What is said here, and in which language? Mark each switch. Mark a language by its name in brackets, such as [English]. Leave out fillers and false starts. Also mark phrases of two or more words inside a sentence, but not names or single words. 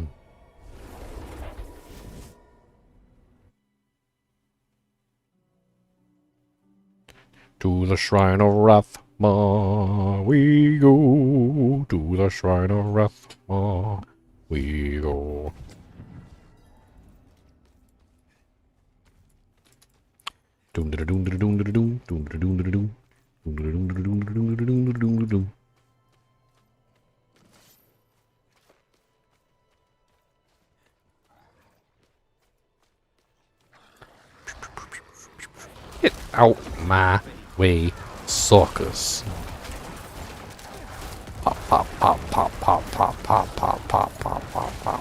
[English] To the Shrine of Rathma we go. To the Shrine of Rathma we go. Doom da doom da doom da doom doom da doom da doom doom da doom da doom da doom da doom da doom da doom. Get out my way, suckers. Pop, pop, pop, pop, pop, pop, pop, pop, pop, pop, pop, pop.